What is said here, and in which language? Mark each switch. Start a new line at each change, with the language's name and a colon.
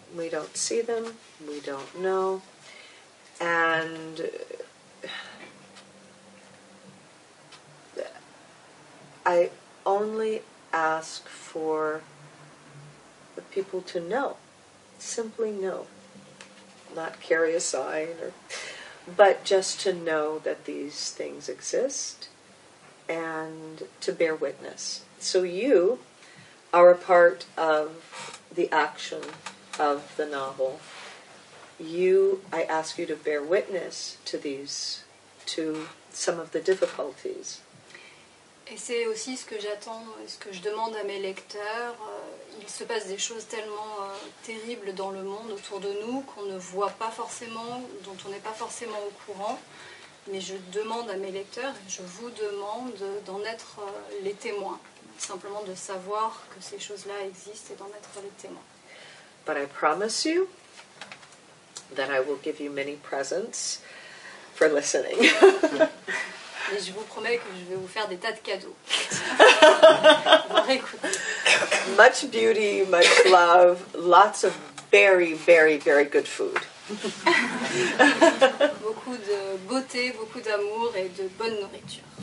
English: We don't see them, we don't know, and I only ask for the people to know, simply know, not carry a sign, but just to know that these things exist and to bear witness. So you are a part of the action of the novel. I ask you to bear witness to some of the difficulties.
French: Et c'est aussi ce que j'attends, ce que je demande à mes lecteurs. Il se passe des choses tellement terribles dans le monde autour de nous qu'on ne voit pas forcément, dont on n'est pas forcément au courant. Mais je demande à mes lecteurs, je vous demande d'en être les témoins. Simplement de savoir que ces choses-là existent et d'en être les témoins.
English: But I promise you that I will give you many presents for listening.
French: Et je vous promets que je vais vous faire des tas de cadeaux.
English: Much beauty, much love, lots of very, very, very good food.
French: Beaucoup de beauté, beaucoup d'amour et de bonne nourriture.